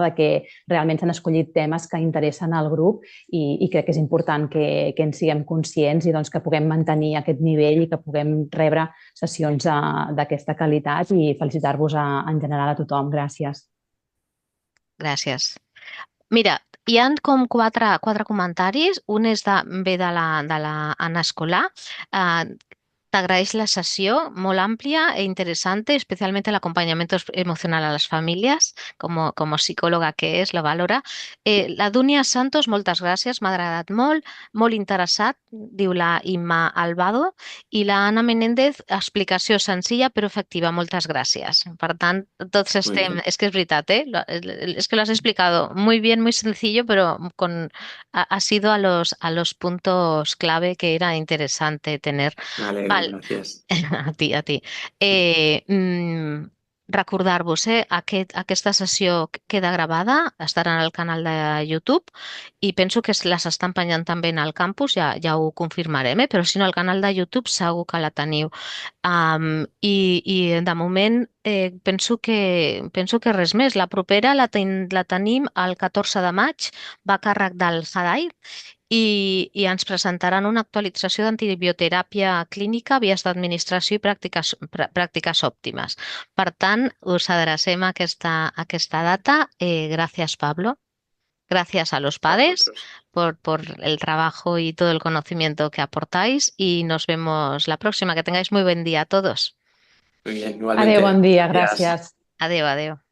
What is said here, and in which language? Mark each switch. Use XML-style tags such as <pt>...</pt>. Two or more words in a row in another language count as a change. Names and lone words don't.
<ca>De que realment s'han escollit temes que interessen al grup i crec que és important que en siguem conscients i doncs, que puguem mantenir aquest nivell i que puguem rebre sessions d'aquesta qualitat i felicitar-vos en general a tothom. Gràcies. Gràcies. Mira, hi han com quatre comentaris. Un ve de la Ana Escolà.</ca> <es>Te agradeix la sesión, muy amplia e interesante, especialmente el acompañamiento emocional a las familias, como psicóloga que es, lo valora.</es> <ca>La Dunia Santos, moltes gràcies, m'ha agradat molt interessat, diu la Imma Albado, i la Ana Menéndez, explicació senzilla però efectiva, moltes gràcies. Per tant, tots</ca> <es>Muy</es> <ca>estem,</ca> <es>bien.</es> <ca>és que és veritat,</ca> <es>es que lo has explicado muy bien, muy sencillo, pero ha sido a los puntos clave que era interesante tener. Me alegro,</es> <ca>Val,</ca> <es>gracias. a ti, a ti.</es> <ca>Recordar-vos, aquesta sessió queda gravada, estarà en el canal de YouTube i penso que les estan penjant també en el campus, ja ho confirmarem, però si no, al canal de YouTube segur que la teniu. I de moment penso que res més. La propera la tenim el 14 de maig, va a càrrec del Hadai i ens presentaran una actualització d'antibioteràpia clínica, vies d'administració i pràctiques òptimes. Per tant, us adrecem a aquesta data. Gràcies,</ca> <es>Pablo. Gracias a los A padres vosotros. por el trabajo y todo el conocimiento que aportáis y nos vemos la próxima. Que tengáis muy buen día a todos. Muy bien,</es> <ca>Adéu,</ca> <es>igualmente.</es> <ca>bon dia,</ca> <es>Gracias.</es> <ca>gràcies. Adeu, adeu.</ca>